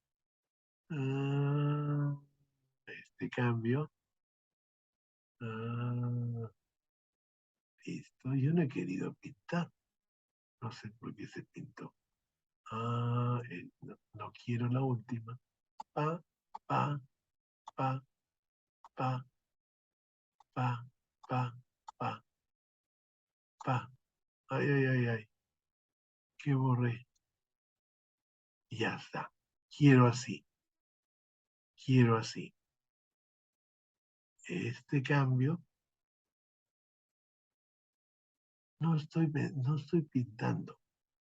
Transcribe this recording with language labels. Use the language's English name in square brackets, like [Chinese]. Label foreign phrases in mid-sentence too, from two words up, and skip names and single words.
[Spanish] Este cambio, listo, yo no he querido pintar, no sé por qué se pintó. No quiero la última. Pa, pa, pa, pa, pa, pa, pa, pa. Ay, ay, ay, ay. ¿Qué borré? Ya está. Quiero así. Quiero así. Este cambio. No estoy pintando.